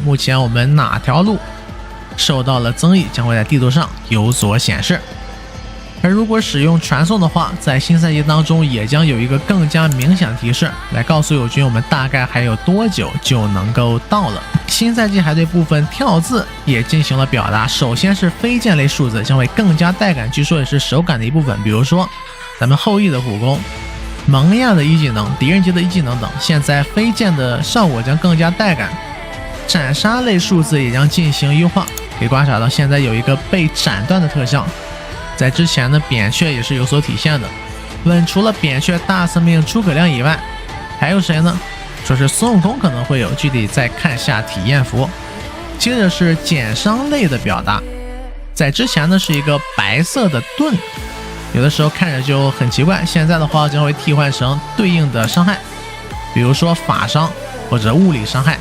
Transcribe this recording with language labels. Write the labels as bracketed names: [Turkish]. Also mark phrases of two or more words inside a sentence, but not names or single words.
[Chinese] 目前我們哪條路受到了增益，將會在地圖上有所顯示。而如果使用傳送的話，在新賽季當中也將有一個更加明顯的提示，來告訴友軍我們大概還有多久就能夠到了。新賽季還對部分跳字也進行了表達，首先是飞剑類數字将會更加带感，据說也是手感的一部分，比如說咱们后羿的武功、蒙亚的一技能、狄仁杰的一技能等，现在飞剑的效果将更加带感。斩杀类数字也将进行优化，可以观察到现在有一個被斬斷的特效，在之前的扁鵲也是有所體現的。問除了扁鵲大司命諸葛亮以外，還有誰呢？說是孫悟空可能會有，具體再看下體驗服。接着是減傷類的表達，在之前呢是一個白色的盾，有的時候看着就很奇怪，現在的話將會替換成對應的傷害，比如說法傷或者物理傷害。